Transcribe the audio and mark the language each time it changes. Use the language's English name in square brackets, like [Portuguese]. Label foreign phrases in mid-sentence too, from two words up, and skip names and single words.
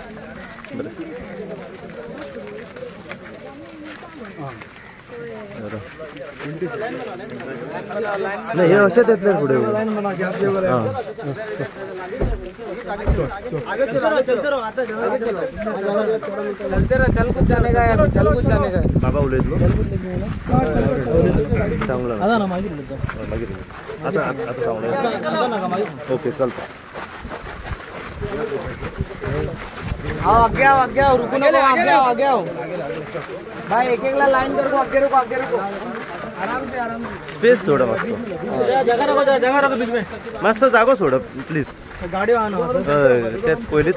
[Konkani] नाही हे अशेंच येतले फुडें बाबा उलयतलो सांगलो मागीर आता सांगलो ओके चलता [Hindi] आगे आओ रुको ना आगे आओ भाई एक लाइन कर आगे रुको आराम से [Konkani] स्पेस सोडा मातसो [Hindi] जगह रखो बीच में [Konkani] मातसो जागो सोडा प्लीज [Hindi] गाड़ी आना [Konkani] त्यात पयलीच